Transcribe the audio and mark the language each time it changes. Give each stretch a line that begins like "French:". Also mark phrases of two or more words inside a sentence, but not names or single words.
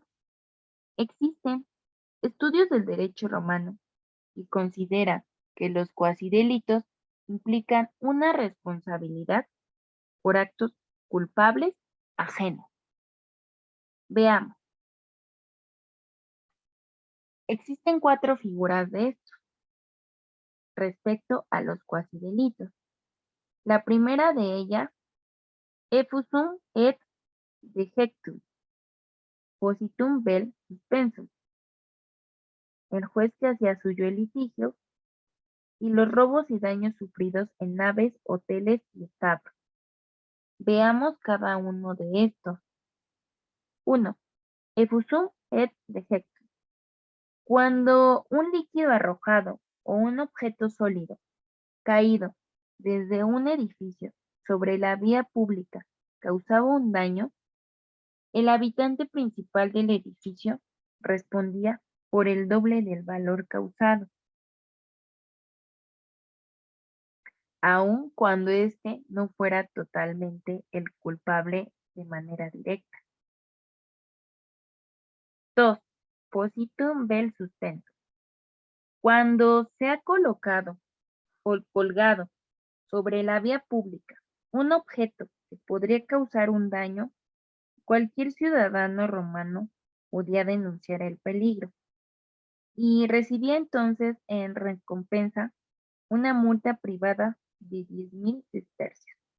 Spanish: Existen estudios del derecho romano y considera que los cuasidelitos implican una responsabilidad por actos culpables ajenos. Veamos, existen cuatro figuras de esto respecto a los cuasidelitos. La primera de ellas,
Latin: effusum et dejectum, positum vel suspensum,
Spanish: el juez que hacía suyo el litigio, y los robos y daños sufridos en naves, hoteles y establos. Veamos cada uno de estos. 1.
Latin: Effusum et dejectum.
Spanish: Cuando un líquido arrojado o un objeto sólido caído desde un edificio sobre la vía pública causaba un daño, el habitante principal del edificio respondía por el doble del valor causado, aun cuando éste no fuera totalmente el culpable de manera directa. 2.
Latin: Positum vel sustento.
Spanish: Cuando se ha colocado o colgado sobre la vía pública un objeto que podría causar un daño, cualquier ciudadano romano podía denunciar el peligro y recibía entonces en recompensa una multa privada de 10.000 sestercios.